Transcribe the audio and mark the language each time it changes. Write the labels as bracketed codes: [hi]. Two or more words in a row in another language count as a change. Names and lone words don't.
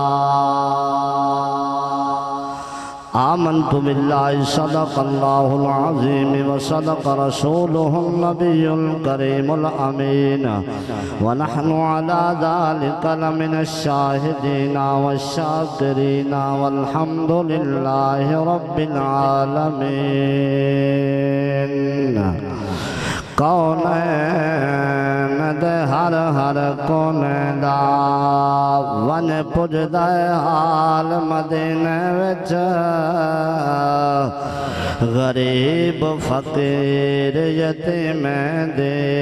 [ar] آمنت باللہ صدق اللہ العظیم وصدق رسولہ النبی الکریم الامین ونحن على ذلك لمن الشاہدین والشاکرین والحمد للہ رب [pa] العالمین کونین دے ہر ہر کونے دا ون پج دے حال مدینہ وچ غریب فقیر یتیم دے